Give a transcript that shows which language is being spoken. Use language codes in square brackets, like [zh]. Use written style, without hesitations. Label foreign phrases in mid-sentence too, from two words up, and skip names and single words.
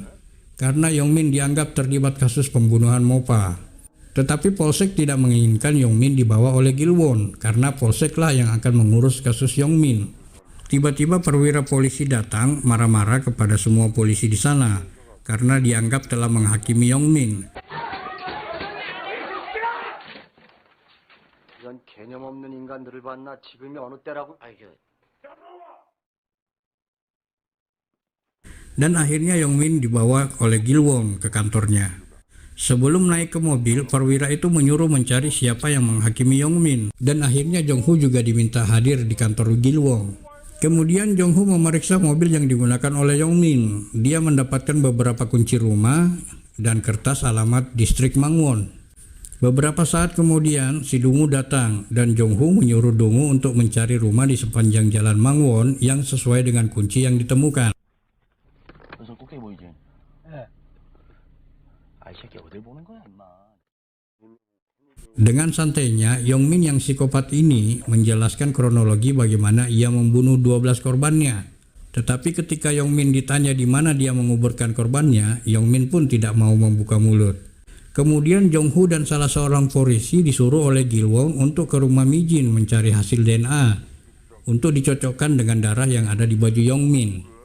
[id] Karena Yongmin dianggap terlibat kasus pembunuhan Mopa. Tetapi Polsek tidak menginginkan Yongmin dibawa oleh Gil-won karena Polseklah yang akan mengurus kasus Yongmin. Tiba-tiba perwira polisi datang marah-marah kepada semua polisi di sana karena dianggap telah menghakimi Yongmin. [ko] 이런 개념 없는 인간들을 봤나? 지금이 어느 때라고? [id] Dan akhirnya Yongmin dibawa oleh Gil-won ke kantornya. Sebelum naik ke mobil, perwira itu menyuruh mencari siapa yang menghakimi Yongmin. Dan akhirnya Jong-ho juga diminta hadir di kantor Gil-won. Kemudian Jong-ho memeriksa mobil yang digunakan oleh Yongmin. Dia mendapatkan beberapa kunci rumah dan kertas alamat distrik Mangwon. Beberapa saat kemudian, si Dungu datang dan Jong-ho menyuruh Dungu untuk mencari rumah di sepanjang jalan Mangwon yang sesuai dengan kunci yang ditemukan. [ko] 저 꼭대기 보이지? 네. 이 새끼 어딜 보는 거야, 임마. [id] Dengan santainya, Yongmin yang psikopat ini menjelaskan kronologi bagaimana ia membunuh 12 korbannya. Tetapi ketika Yongmin ditanya di mana dia menguburkan korbannya, Yongmin pun tidak mau membuka mulut. Kemudian Jong-ho dan salah seorang polisi disuruh oleh Gil-won untuk ke rumah Mi-jin mencari hasil DNA untuk dicocokkan dengan darah yang ada di baju Yongmin.